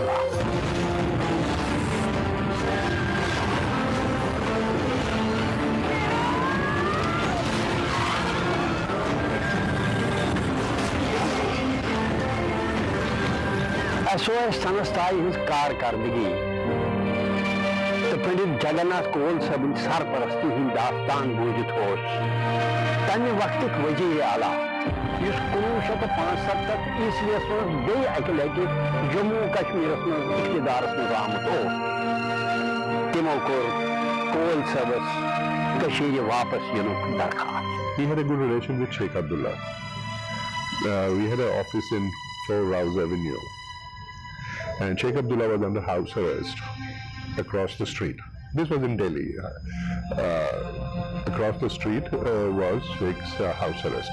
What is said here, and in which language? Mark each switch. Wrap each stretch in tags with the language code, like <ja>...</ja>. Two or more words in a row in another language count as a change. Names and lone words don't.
<ks>SOS संस्थाई हिंस कारकर्दगी तो पंडित जगन्नाथ कौल सब सरपरस्ती हिंद दास्तान बूझित होश तमि वक्त वजीर आला 1975 ईस्वीस मज बे अकि लटि जम्मू कश्मीर मज इख्तिदारस मज आमुत तिमो कोर कौल सबस कशीर वापस युनुक दरखास्त.</ks> <en>He had a good relation with Sheikh Abdullah. We had an office in 4 Rouse Avenue. And Sheikh Abdullah was under house arrest across the street. This was in Delhi. Across the street was Sheikh's house arrest.</en>